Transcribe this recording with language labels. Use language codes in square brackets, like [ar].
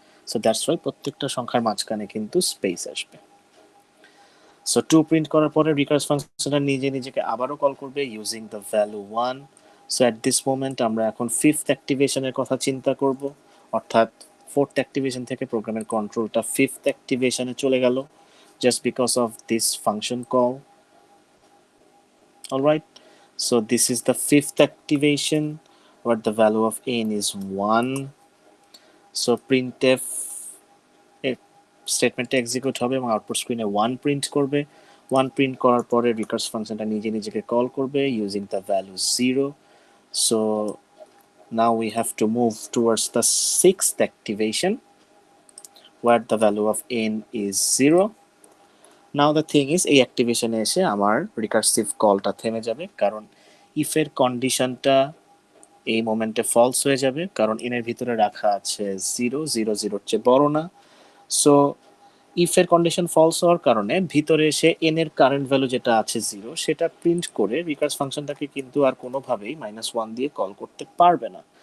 [bn] So that's why প্রত্যেকটা সংখ্যার মাঝখানে কিন্তু স্পেস আসবে। সো 2 প্রিন্ট করার পরে রিকার্স ফাংশনটা নিজে নিজেকে আবারও কল করবে using the value 1। So at this moment আমরা এখন ফিফথ অ্যাক্টিভেশনের কথা চিন্তা করব, অর্থাৎ ফোর্থ অ্যাক্টিভেশন থেকে প্রোগ্রামের কন্ট্রোলটা ফিফথ অ্যাক্টিভেশনে চলে গেল just because of this function call. Alright, [en] So this is the fifth activation where the value of n is 1. [bn] So printf স্টেটমেন্টটা execute হবে এবং আউটপুট স্ক্রিনে 1 প্রিন্ট করবে। 1 প্রিন্ট করার পরে রিকার্স ফাংশনটা নিজে নিজেকে কল করবে using the value 0। [en] So now we have to move towards the sixth activation where the value of n is 0. Now the thing is [bn] এই অ্যাক্টিভেশনে এসে আমার রিকার্সিভ কলটা থেমে যাবে, কারণ ইফের কন্ডিশনটা এই মোমেন্টে ফলস হয়ে যাবে, কারণ এর ভিতরে রাখা আছে 0, 0 0 চেয়ে বড় না। সো ইফের কন্ডিশন ফলস হওয়ার কারণে ভিতরে এসে এন এর কারেন্ট ভ্যালু যেটা আছে 0 সেটা প্রিন্ট করে রিকার্স ফাংশনটাকে কিন্তু আর কোনোভাবেই -1 দিয়ে কল করতে পারবে না।